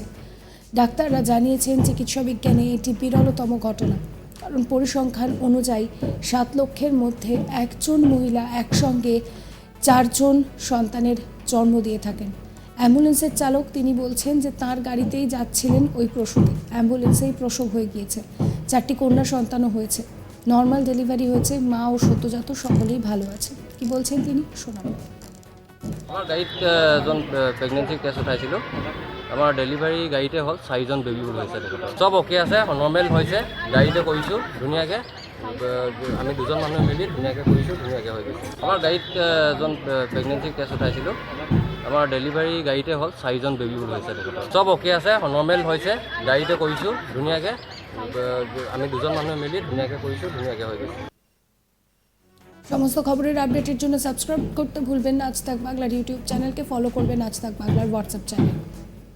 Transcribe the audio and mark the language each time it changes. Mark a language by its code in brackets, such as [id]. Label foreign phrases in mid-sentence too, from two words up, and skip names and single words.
[bn] ডাক্তাররা জানিয়েছেন চিকিৎসা বিজ্ঞানে এটি বিরলতম ঘটনা, কারণ পরিসংখ্যান অনুযায়ী 7 লক্ষের মধ্যে 1জন মহিলা একসঙ্গে 4জন সন্তানের জন্ম দিয়ে থাকেন। অ্যাম্বুলেন্সের চালক তিনি বলছেন যে তার গাড়িতেই যাচ্ছিলেন ওই প্রসূতি, অ্যাম্বুলেন্সেই প্রসব হয়ে গিয়েছে। 4টি কন্যা সন্তানও হয়েছে, [en] normal delivery [bn] হয়েছে। মা ও সদ্যজাত সকলেই ভালো আছে। কি বলছেন তিনি শোনাবো। [as] আমাৰ গাড়ীত এজন [en] pregnancy case [as] উঠাইছিল। আমাৰ ডেলিভাৰী গাড়ীতে হ'ল 4জন বেবী হৈছে। চব অ'কে আছে, নৰ্মেল হৈছে। গাড়ীতে কৰিছোঁ ধুনীয়াকৈ। আমি 2জন মানুহে মিলি ধুনীয়াকৈ কৰিছোঁ, ধুনীয়াকৈ হৈ গৈছে। আমাৰ গাড়ীত এজন [en] pregnancy case [as] উঠাইছিলোঁ। আমাৰ ডেলিভাৰী গাড়ীতে হ'ল 4জন বেবী হৈছে। চব অ'কে আছে, নৰ্মেল হৈছে। গাড়ীতে কৰিছোঁ ধুনীয়াকৈ। আমি 2জন মানুহে মিলি ধুনীয়াকৈ কৰিছোঁ, ধুনীয়াকৈ হৈ গৈছে। [bn] সমস্ত খবরের আপডেটের জন্য সাবস্ক্রাইব করতে ভুলবেন না আজ তাক বাংলার ইউটিউব চ্যানেলকে, ফলো করবেন আজ তাক বাংলার হোয়াটসঅ্যাপ চ্যানেল।